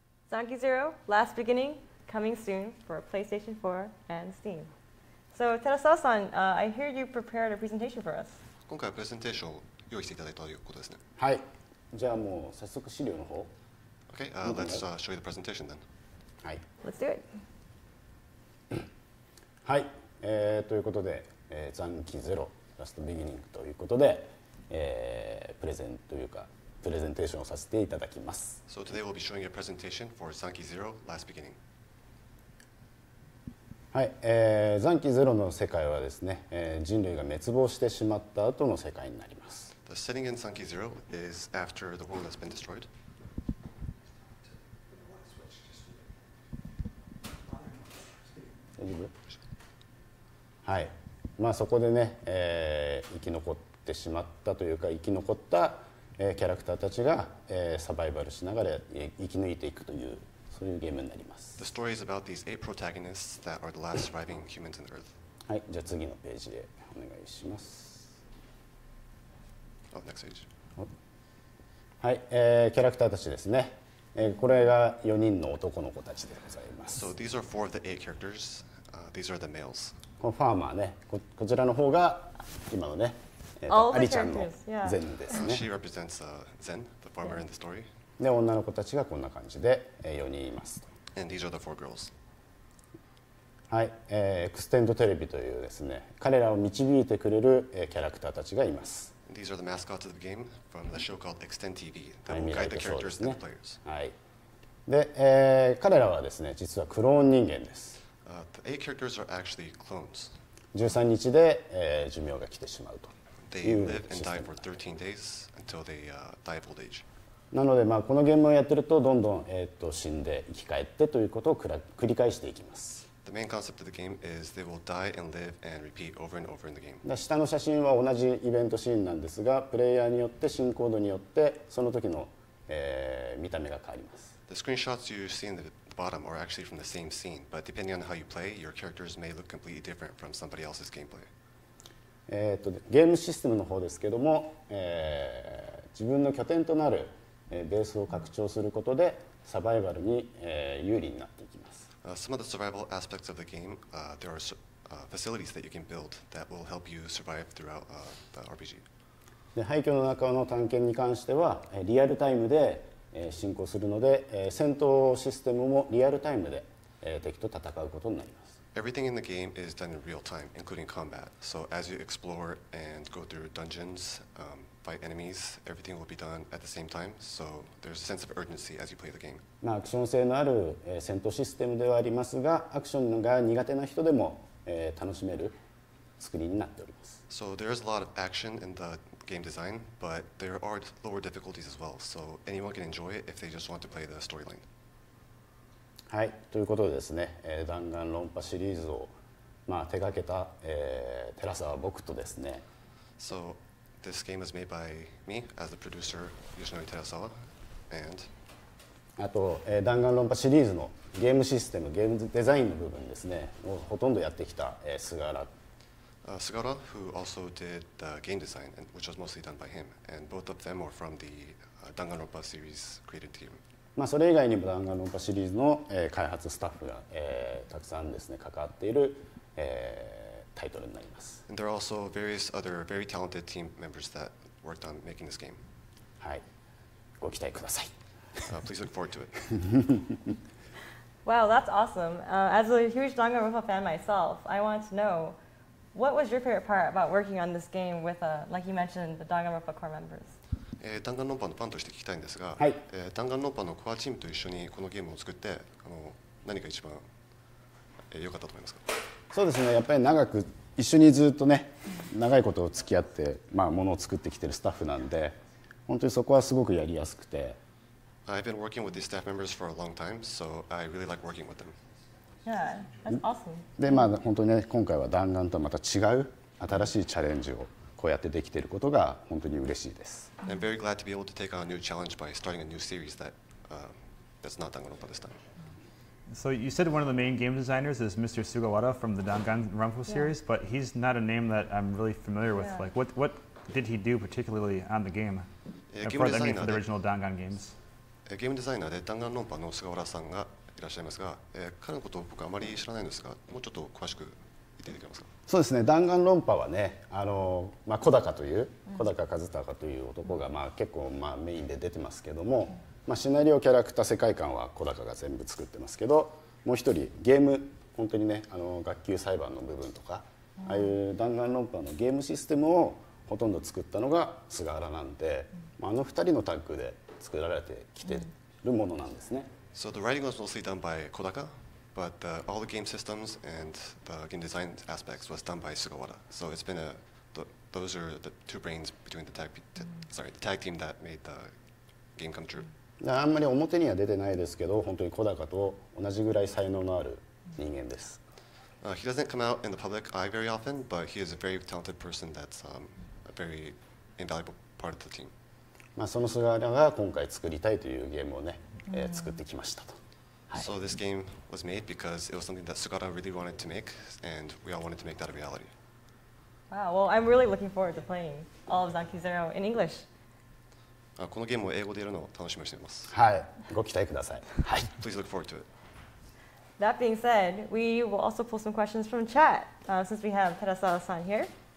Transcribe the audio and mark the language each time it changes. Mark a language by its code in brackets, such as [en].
[en] Zanki Zero, Last Beginning, coming soon for PlayStation 4 and Steam. So Terasawa-san, I hear you prepared a presentation for us. [ja] 今回はプレゼンテーションを用意していただいたということですね。はい。じゃあもう早速資料の方。 [en] Okay, let's show you the presentation then. [ja] はい。 [en] Let's do it. [ja] はい。ということで、残機ゼロラストビギニングということで、プレゼンというかプレゼンテーションをさせていただきます。 [en] So today we'll be showing you a presentation for Zanki Zero, Last Beginning. [ja] はい、残機ゼロの世界はですね、人類が滅亡してしまった後の世界になります。 [en] The setting in Zanki Zero is after the world has been destroyed. [ja] 大丈夫？はい。まあそこでね、生き残ってしまったというか生き残った、キャラクターたちが、サバイバルしながら生き抜いていくというそういうゲームになります。 [en] The story is about these 8 protagonists that are the last surviving humans on Earth. [ja] はい、じゃあ次のページへお願いします。 [en] Oh, next page. [ja] はい、キャラクターたちですね。これが4人の男の子たちでございます。 [en] So these are 4 of the 8 characters. These are the males. [ja] このファーマーね、こちらの方が今のね、 [en] All the [ja] アリちゃんの [en] characters, yeah. [ja] ゼンですね。 [en] She represents Zen, the farmer in the story. [ja] で女の子たちがこんな感じで4人いますと。 [en] And these are the 4 girls. [ja] はい、エクステンドテレビというですね、彼らを導いてくれる、キャラクターたちがいます。 [en] These are the mascots of the game from the show called Extend TV [ja] は [en] that [ja] い、 [en] will [ja] 未 [en] guide [ja] 来 [en] the [ja] とそうです [en] characters [ja] ね [en] and the players. [ja] はい。で、彼らはですね、実はクローン人間です。 [en] The 8 characters are actually clones. [ja] 13日で、寿命が来てしまうと [en] They [ja] いう [en] live [ja] シ [en] and [ja] ステ [en] die [ja] ム [en] for 13 days until they die of old age. [ja] なので、まあ、このゲームをやってるとどんどん、死んで生き返ってということを繰り返していきます。 [en] The main concept of the game is they will die and live and repeat over and over in the game. [ja] で下の写真は同じイベントシーンなんですが、プレイヤーによって進行度によってその時の、見た目が変わります。 [en] The screenshots you see in the bottom are actually from the same scene, but depending on how you play, your characters may look completely different from somebody else's gameplay. [ja] ゲームシステムの方ですけども、自分の拠点となる、ベースを拡張することでサバイバルに、有利になっていきます。 [en] Some of the survival aspects of the game, there are facilities that you can build that will help you survive throughout the RPG. [ja] で廃墟の中の探検に関してはリアルタイムで進行するので、戦闘システムもリアルタイムで敵と戦うことになります。 [en] Everything in the game is done in real time, including combat. So as you explore and go through dungeons, fight enemies, everything will be done at the same time. So there's a sense of urgency as you play the game. [ja] まあ、アクション性のある戦闘システムではありますが、アクションが苦手な人でも楽しめる作りになっております。 [en] So there's a lot of action in the game design, but there are lower difficulties as well. So anyone can enjoy it if they just want to play the storyline. [ja] はい、ということでですね、弾丸論破シリーズを、まあ、手掛けた、寺沢僕とですね、 [en] So this game was made by me as the producer, Yoshinori Terasawa, and [ja] あと、弾丸論破シリーズのゲームシステム、ゲームデザインの部分ですね、をほとんどやってきた、菅原。 [en] Sugara, who also did the game design, which was mostly done by him, and both of them were from the Danganronpa series created team. [ja] まあ、それ以外にも弾丸論破シリーズの、開発スタッフが、たくさんですね関わっている、タイトルになります。 [en] And there are also various other very talented team members that worked on making this game. [ja] はい、ご期待ください。 [en] Please look forward to it. Wow, that's awesome. As a huge Danganronpa fan myself, I want to know, what was your favorite part about working on this game with, like you mentioned, the Danganronpa core members? [ja] 弾丸論破のファンとして聞きたいんですが、はい、弾丸論破のコアチームと一緒にこのゲームを作って何が一番良かったと思いますか？そうですね、やっぱり長く一緒にずっとね長いこと付き合って、まあ、ものを作ってきてるスタッフなんで本当にそこはすごくやりやすくて。 [en] I've been working with these staff members for a long time, so I really like working with them. Yeah, that's awesome. [ja] でまあ本当にね今回は弾丸とはまた違う新しいチャレンジをこうやってできていることが本当に嬉しいです。 [en] I'm very glad to be able to take on a new challenge by starting a new series that's not Danganronpa this time. So you said one of the main game designers is Mr. Sugawara from the Danganronpa series, but he's not a name that I'm really familiar with. Yeah. Like, what did he do particularly on the game? For the original Dangan games? [ja] ゲームデザイナーで弾丸論破の菅原さんがいらっしゃいますが、彼のことを僕はあまり知らないんですが、もうちょっと詳しく言っていただけますか。そうですね、弾丸論破はね、小高という小高和孝という男が結構メインで出てますけども、シナリオ、キャラクター、世界観は小高が全部作ってますけど、もう一人ゲーム、本当にね学級裁判の部分とか、ああいう弾丸論破のゲームシステムをほとんど作ったのが菅原なんで、2人のタッグで作られてきてるものなんですね。 [en] So the writing was mostly done by Kodaka, but all the game systems and the game design aspects was done by Sugawara. So it's been those are the two brains between the tag team that made the game come true. [ja] あんまり表には出てないですけど、本当に小高と同じぐらい才能のある人間です。 [en] He doesn't come out in the public eye very often, but he is a very talented person that's a very invaluable part of the team. [ja] その菅原が今回作りたいというゲームをね、作ってきましたと。 [en] So this game was made because it was something that Sugata really wanted to make, and we all wanted to make that a reality. Wow, well, I'm really looking forward to playing all of Zanki Zero in English. [ja] このゲームを英語でやるのを楽しみにしています。はい、ご期待ください。はい。 [en] Please look forward to it. That being said, we will also pull some questions from chat, since we have Terasawa-san here.